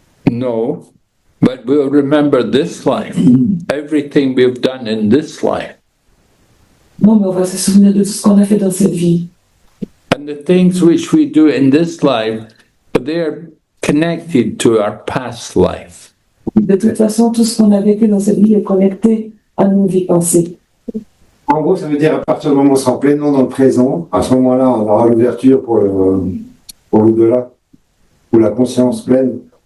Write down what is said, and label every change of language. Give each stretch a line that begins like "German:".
English: No, but we'll remember this life, everything we've done in this life.
French: Non, mais on va se souvenir de tout ce qu'on a fait dans cette vie.
English: And the things which we do in this life, they're connected to our past life.
French: De toute façon, tout ce qu'on a vécu dans cette vie est connecté à nos vies passées. En gros, ça veut dire à partir du moment où on sera pleinement dans le présent, à ce moment-là, on aura l'ouverture pour l'au-delà, pour la conscience pleine.